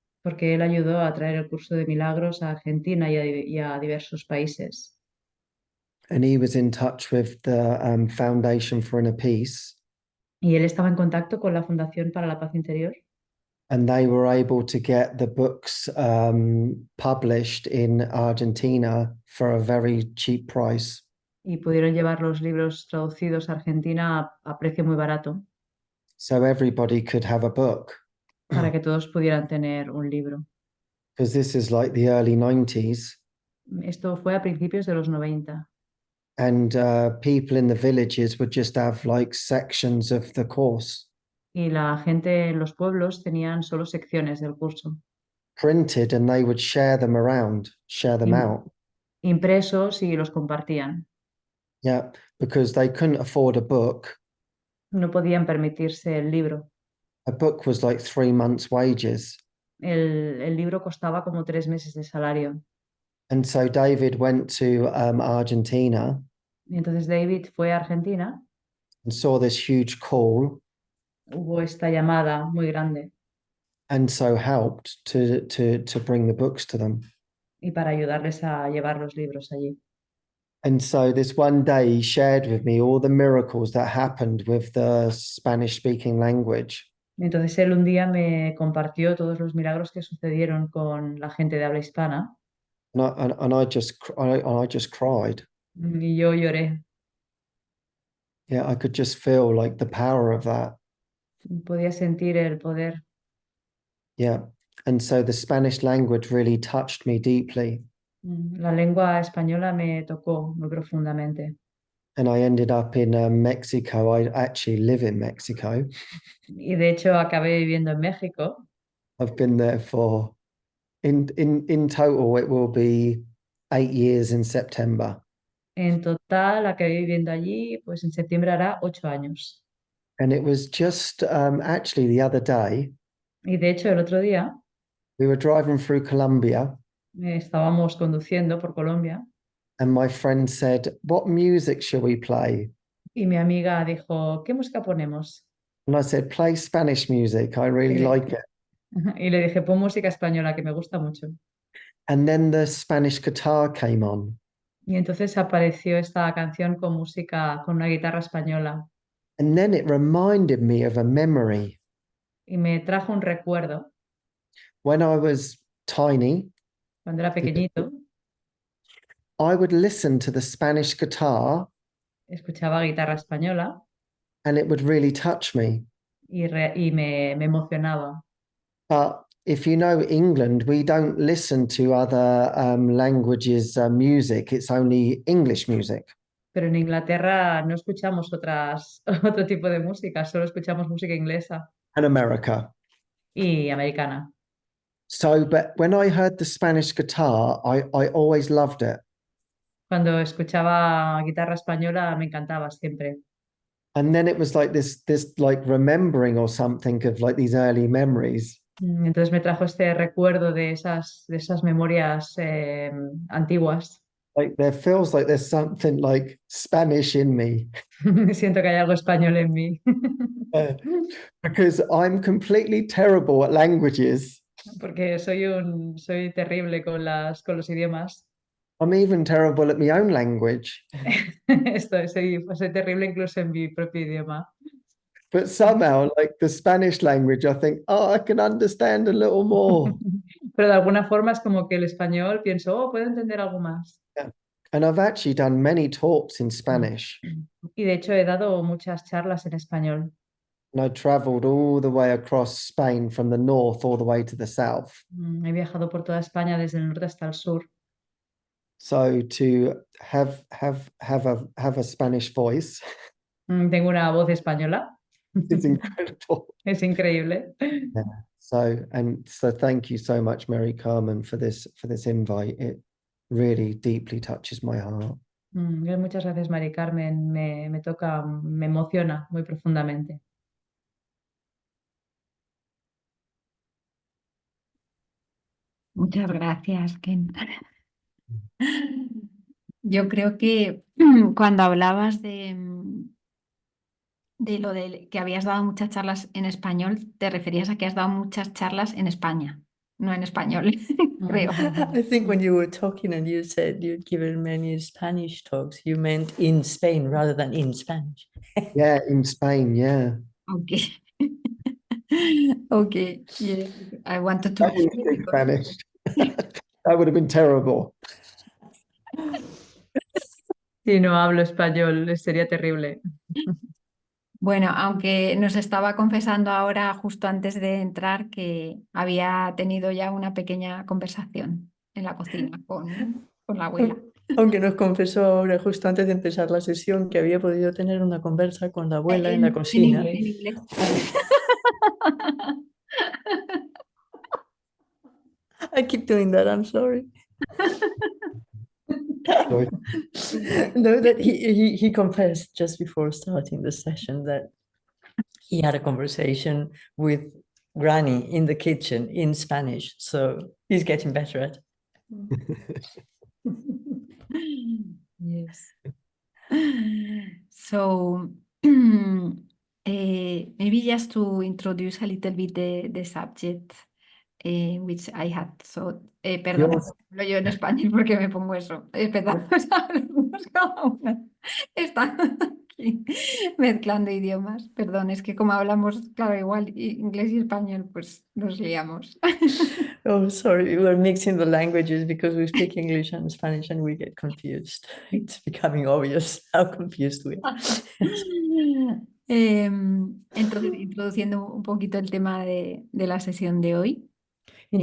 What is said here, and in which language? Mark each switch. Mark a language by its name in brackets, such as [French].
[Spanish] porque él ayudó a traer el curso de milagros a Argentina y a diversos países. [English] And he was in touch with the Foundation for Inner Peace. [Spanish] Y él estaba en contacto con la Fundación para la Paz Interior [English] And they were able to get the books published in Argentina for a very cheap price. [Spanish] y pudieron llevar los libros traducidos a Argentina a precio muy barato [English] So everybody could have a book. [Spanish] para que todos pudieran tener un libro. [English] because this is like the early 90s, [Spanish] Esto fue a principios de los 90 [English] and people in the villages would just have like sections of the course [Spanish] y la gente en los pueblos tenían solo secciones del curso, [English] printed, and they would share them around, share them im- out. [Spanish] impresos y los compartían. [English] Yeah, because they couldn't afford a book. [Spanish] No podían permitirse el libro. [English] A book was like 3 months' wages. [Spanish] El libro costaba como 3 meses de salario. [English] And so David went to Argentina [Spanish] Y entonces David fue a Argentina, [English] and saw this huge call, [Spanish] hubo esta llamada muy grande [English] and so helped to bring the books to them. [Spanish] y para ayudarles a llevar los libros allí. [English] And so this one day he shared with me all the miracles that happened with the Spanish speaking language. [Spanish] Entonces él un día me compartió todos los milagros que sucedieron con la gente de habla hispana [English] And I just cried. [Spanish] y yo lloré. [English] Yeah, I could just feel like the power of that. [Spanish] Podía sentir el poder. [English] Yeah. And so the Spanish language really touched me deeply. [Spanish] La lengua española me tocó muy profundamente. [English] And I ended up in Mexico. I actually live in Mexico. [Spanish] Y de hecho acabé viviendo en México. [English] I've been there for, in total, it will be 8 years in September. [Spanish] En total acabé viviendo allí, pues en septiembre hará 8 años. [English] And it was just actually the other day, [Spanish] Y de hecho el otro día [English] we were driving through Colombia, [Spanish] estábamos conduciendo por Colombia [English] and my friend said, "What music shall we play?" [Spanish] y mi amiga dijo, ¿qué música ponemos? [English] And I said, "Play Spanish music. I really Yeah. like it." [Spanish] Y le dije, pon música española que me gusta mucho. [English] And then the Spanish guitar came on. [Spanish] Y entonces apareció esta canción con música, con una guitarra española. [English] And then it reminded me of a memory. [Spanish] Y me trajo un recuerdo [English] When I was tiny, [Spanish] cuando era pequeñito, [English] I would listen to the Spanish guitar [Spanish] escuchaba guitarra española [English] and it would really touch me. [Spanish] y me emocionaba. [English] But if you know England, we don't listen to other languages' music. It's only English music. [Spanish] Pero en Inglaterra no escuchamos otro tipo de música, solo escuchamos música inglesa [English] And America. [Spanish] y americana. [English] So, but when I heard the Spanish guitar, I always loved it. [Spanish] Cuando escuchaba guitarra española me encantaba siempre. [English] And then it was like this like remembering or something of like these early memories. [Spanish] Entonces me trajo este recuerdo de esas memorias antiguas. [English] Like there feels like there's something like Spanish in me. [Spanish] Siento que hay algo español en mí. [English] Because I'm completely terrible at languages. [Spanish] Porque soy terrible con los idiomas. [English] I'm even terrible at my own language. [Spanish] Soy terrible incluso en mi propio idioma. [English] But somehow, like the Spanish language, I think, oh, I can understand a little more. [Spanish] Pero de alguna forma es como que el español pienso, oh, puedo entender algo más. [English] Yeah. And I've actually done many talks in Spanish. [Spanish] Y de hecho he dado muchas charlas en español. [English] And I traveled all the way across Spain from the north all the way to the south. [Spanish] He viajado por toda España desde el norte hasta el sur. [English] So to have a Spanish voice [Spanish] Tengo una voz española. [English] is incredible. [Spanish] Es increíble. [English] Yeah. So thank you so much, Mary Carmen, for this invite. It really deeply touches my heart. [Spanish] Muchas gracias, Mari Carmen. Me toca, me emociona muy profundamente. Muchas gracias, Ken. Yo creo que cuando hablabas de lo de que habías dado muchas charlas en español, te referías a que has dado muchas charlas en España, no en español, creo. [English] I think when you were talking and you said you'd given many Spanish talks, you meant in Spain rather than in Spanish. Yeah, in Spain, yeah. Okay. Okay. Yeah. I wanted to I didn't speak Spanish. That would have been terrible. [Spanish] Si no hablo español, sería terrible. Bueno, aunque nos estaba confesando ahora, justo antes de entrar, que había tenido ya una pequeña conversación en la cocina con la abuela. Aunque nos confesó ahora, justo antes de empezar la sesión, que había podido tener una conversa con la abuela en la cocina. En inglés. [English] I keep doing that, I'm sorry. Sorry. No, that he confessed just before starting the session that he had a conversation with Granny in the kitchen in Spanish. So he's getting better at it. Yes. So, maybe just to introduce a little bit the subject, which I had thought. [Spanish] Perdona, [English] Yours. [Spanish] hablo yo en español porque me pongo eso. Empezamos a hablarnos cada una. Está aquí mezclando idiomas. Perdón, es que como hablamos, claro, igual inglés y español, pues nos liamos. [English] Oh, sorry, we're mixing the languages because we speak English and Spanish and we get confused. It's becoming obvious how confused we are. [Spanish] Entonces, introduciendo un poquito el tema de la sesión de hoy, era,